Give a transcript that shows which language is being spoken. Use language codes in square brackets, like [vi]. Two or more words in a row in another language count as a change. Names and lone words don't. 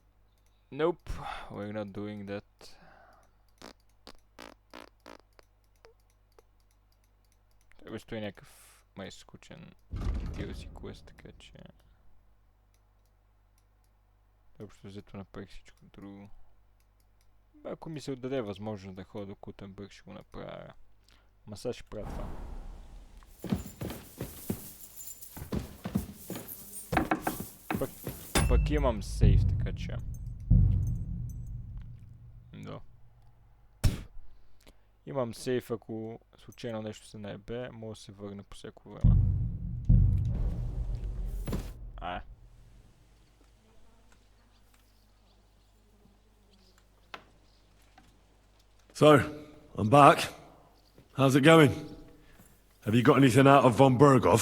[en] Nope, we're not doing that. [bg] Той стои някакъв май скучен DLC квест, така че... Общо взето направих всичко друго. Ако ми се отдаде възможност да ходя до Кутенбърг, ще го направя. Ма сега ще правя това. Пък имам сейф, така че... Да. Имам сейф, ако случайно нещо се наебе, мога да се върне по всяко време. [en] So, I'm back. How's it going? Have you got anything out of von Bergov?